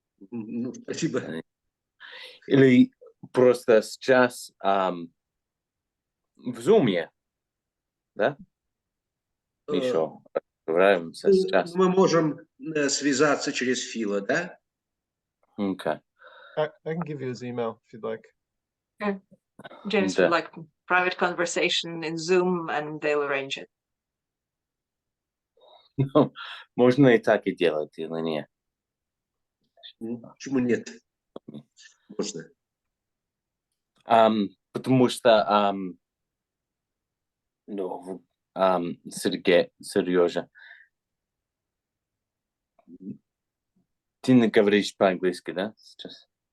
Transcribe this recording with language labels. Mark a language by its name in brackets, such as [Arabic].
[Russian] Ну, спасибо. Или просто сейчас в Zoom, да? Еще разговариваемся сейчас. Мы можем связаться через Фила, да? [English] Okay. I can give you his email if you'd like. James would like private conversation in Zoom, and they'll arrange it. [Russian] Можно и так и делать, или нет? Почему нет? Можно. Потому что Сергей, Сережа, ты не говоришь по-английски, да, сейчас?